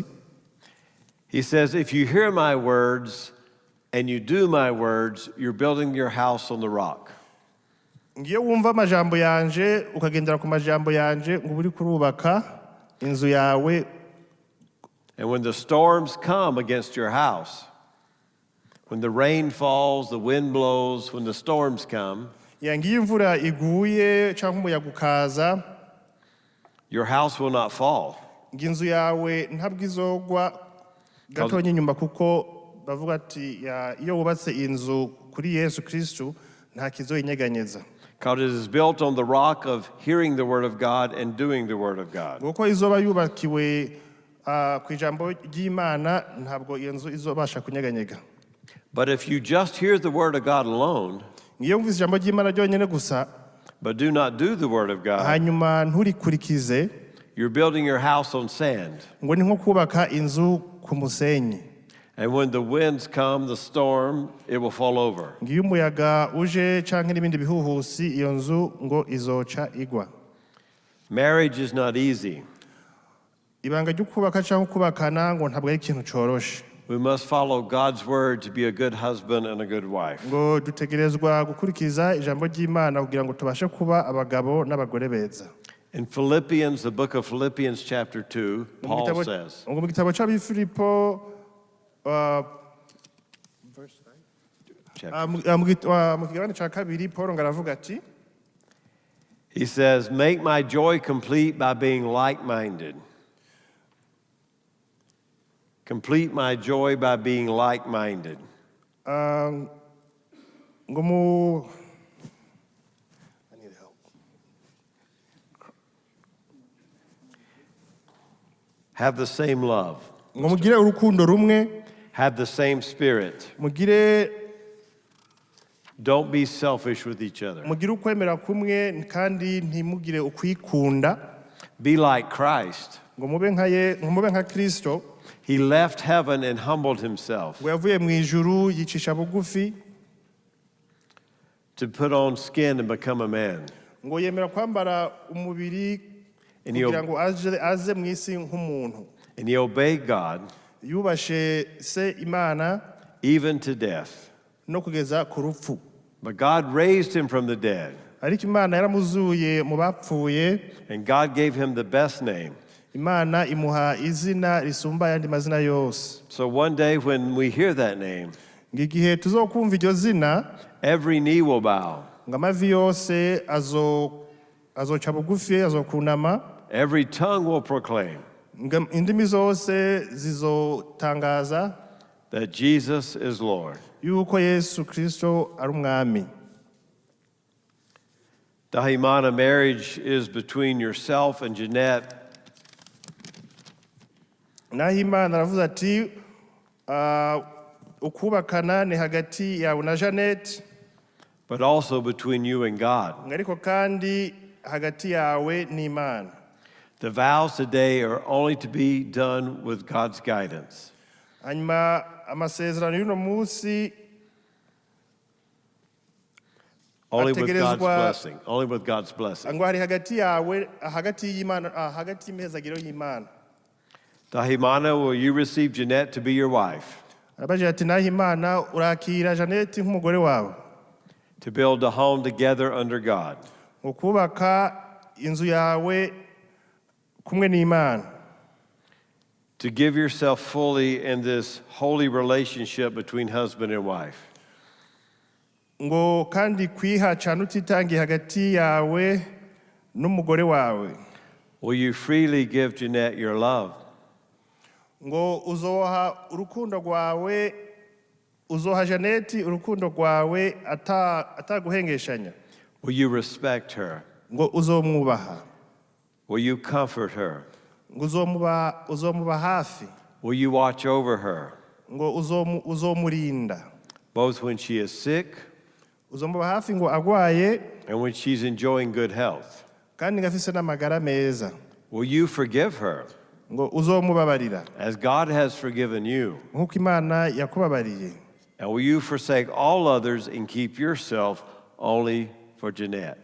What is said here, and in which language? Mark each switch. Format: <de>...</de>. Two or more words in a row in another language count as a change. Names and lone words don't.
<en>he says, if you hear my words and you do my words, you're building your house on the rock.</en> <rn>ngiyo wumva amajambo yanje ukagendera ku majambo yanje ngo uri kurubaka inzu yawe.</rn> <en>And when the storms come against your house, when the rain falls, the wind blows, when the storms come,</en> <rn>ngiyo imvura iguye cyangwa umuyaga ukaza,</rn> <en>your house will not fall.</en> <rn>ngo inzu yawe ntabwo izogwa gatonya inyuma, kuko bavuga ati iyo wubatse inzu kuri Yesu Kristo nta kizoyinyeganyeza.</rn> <en>Because it is built on the rock of hearing the word of God and doing the word of God.</en> <rn>Kuko izoba yubakiwe ku ijambo ry'Imana, ntabwo iyo nzu izobasha kunyeganyega.</rn> <en>But if you just hear the word of God alone,</en> <rn>ngiyo wumvise ijambo ry'Imana ryonyine gusa,</rn> <en>but do not do the word of God,</en> <rn>hanyuma nturikurikize,</rn> <en>you're building your house on sand.</en> <rn>ngo ni nko kubaka inzu ku musenyi.</rn> <en>And when the winds come, the storm, it will fall over.</en> <rn>Ngiyo umuyaga uje canke n'ibindi bihuhusi, iyo nzu ngo izoca igwa.</rn> <en>Marriage is not easy.</en> <rn>ibanga ryo kubaka cyangwa kubakana ngo ntabwo ari ikintu coroshe.</rn> <en>We must follow God's word to be a good husband and a good wife.</en> <rn>Ngo dutegerezwa gukurikiza ijambo ry'Imana kugira ngo tubashe kuba abagabo n'abagore beza.</rn> <en>In Philippians, the book of Philippians chapter 2, Paul says,</en> <rn>ngo mu gitabo cy'Abifilipo mu kigabane cya kabiri Paul ngaravuga ati,</rn> <en>he says, make my joy complete by being like-minded. Complete my joy by being like-minded.</en> <rn>ngo mu</rn> <en>I need help. Have the same love.</en> <rn>ngo mugire urukundo rumwe,</rn> <en>Have the same spirit.</en> <rn>mugire</rn> <en>Don't be selfish with each other.</en> <rn>ukwemera kumwe kandi ntimugire ukwikunda.</rn> <en>Be like Christ.</en> <rn>ngo mube nka Kristo.</rn> <en>He left heaven and humbled himself</en> <rn>ngo yavuye mu ijuru yicisha bugufi,</rn> <en>to put on skin and become a man.</en> <rn>ngo yemera kwambara umubiri</rn> <en>And he,</en> <rn>kugira ngo aze mu isi nk'umuntu.</rn> <en>and he obeyed God</en> <rn>yubashe se Imana</rn> <en>even to death.</en> <rn>no kugeza ku rupfu.</rn> <en>But God raised him from the dead,</en> <rn>ariko Imana yaramuzuye mu bapfuye,</rn> <en>and God gave him the best name.</en> <rn>Imana imuha izina risumba ayandi mazina yose.</rn> <en>So one day when we hear that name,</en> <rn>ngo igihe tuzokumva iryo zina,</rn> <en>every knee will bow,</en> <rn>ngo amavi yose azoca bugufi, azokunama,</rn> <en>every tongue will proclaim</en> <rn>ngo indimi zose zizotangaza</rn> <en>that Jesus is Lord.</en> <rn>yuko Yesu Kristo ari umwami.</rn> <en>Dahimana, marriage is between yourself and Janette,</en> <rn>naho Imana aravuze ati ukubakana ni hagati yawe na Janette,</rn> <en>but also between you and God.</en> <rn>ariko kandi hagati yawe n'Imana.</rn> <en>The vows today are only to be done with God's guidance.</en> <rn>hanyuma amasezerano y'uno munsi</rn> <en>Only with God's</en> <rn>ategerezwa</rn> <en>blessing. Only with God's blessing.</en> <rn>ngo hari hagati yawe, hagati y'Imana, hagati y'imihezagiro y'Imana.</rn> <en>Dahimana, will you receive Janette to be your wife,</en> <rn>arabajije ati naho Imana urakira Janette nk'umugore wawe,</rn> <en>to build a home together under God,</en> <rn>ngo kubaka inzu yawe kumwe n'Imana,</rn> <en>to give yourself fully in this holy relationship between husband and wife,</en> <rn>ngo kandi kwiha cyane utitangiye hagati yawe n'umugore wawe,</rn> <en>will you freely give Janette your love,</en> <rn>ngo uzoha urukundo rwawe, uzoha Janette urukundo rwawe ataguhengeshanya,</rn> <en>will you respect her,</en> <rn>ngo uzomwubaha,</rn> <en>will you comfort her,</en> <rn>ngo uzomuba hafi,</rn> <en>will you watch over her,</en> <rn>ngo uzomurinda,</rn> <en>both when she is sick</en> <rn>uzomuba hafi ngo agwaye</rn> <en>and when she's enjoying good health,</en> <rn>kandi ngafise n'amagara meza,</rn> <en>will you forgive her</en> <rn>ngo uzomubabarira</rn> <en>as God has forgiven you,</en> <rn>nk'uko Imana yakubabariye,</rn> <en>and will you forsake all others and keep yourself only for Janette?</en>